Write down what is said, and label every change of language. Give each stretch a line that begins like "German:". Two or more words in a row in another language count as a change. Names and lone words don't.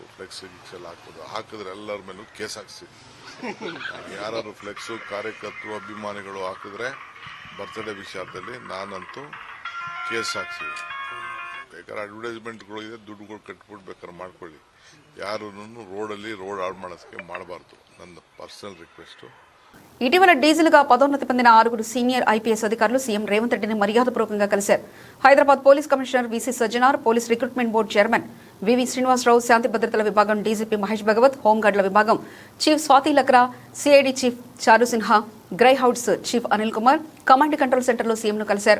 Kannada: ಫ್ಲೆಕ್ಸ್ ಗಿಕ್ಸ್ ಎಲ್ಲ ಹಾಕಿದ್ರೆ ಎಲ್ಲರ ಮೇಲೂ ಕೇಸ್ ಹಾಕ್ಸಿದ್ವಿ. ಯಾರು ಫ್ಲೆಕ್ಸು ಕಾರ್ಯಕರ್ತರು ಅಭಿಮಾನಿಗಳು ಹಾಕಿದ್ರೆ ಬರ್ತ್ಡೇ ವಿಚಾರದಲ್ಲಿ ನಾನಂತೂ ಕೇಸ್ ಹಾಕ್ಸಿದ್ವಿ. ಬೇಕಾದ್ರೆ ಅಡ್ವರ್ಟೈಸ್ಮೆಂಟ್ಗಳು ಇದೆ, ದುಡ್ಡುಗಳು ಕಟ್ಬಿಟ್ಟು ಬೇಕಾದ್ರೆ ಮಾಡ್ಕೊಳ್ಳಿ. ಯಾರೂ ರೋಡಲ್ಲಿ ರೋಡ್ ಹಾಳು ಮಾಡೋದಕ್ಕೆ ಮಾಡಬಾರ್ದು. ನನ್ನ ಪರ್ಸನಲ್ ರಿಕ್ವೆಸ್ಟು.
Telugu: ఇటీవల డీజిల్గా పదోన్నతి పొందిన 6 సీనియర్ ఐపీఎస్ అధికారులు సీఎం రేవంత్ రెడ్డిని మర్యాదపూర్వకంగా కలిశారు. హైదరాబాద్ పోలీస్ కమిషనర్ వీసీ సజ్జనార్, పోలీస్ రిక్రూట్మెంట్ బోర్డు చైర్మన్ వివి శ్రీనివాసరావు, శాంతి భద్రతల విభాగం డీజీపీ మహేష్ భగవత్, హోంగార్డుల విభాగం చీఫ్ స్వాతి లక్రా, సిఐడి చీఫ్ చారు సిన్హా, గ్రై హౌడ్స్ చీఫ్ అనిల్ కుమార్ కమాండ్ కంట్రోల్ సెంటర్లో సీఎంను కలిశారు.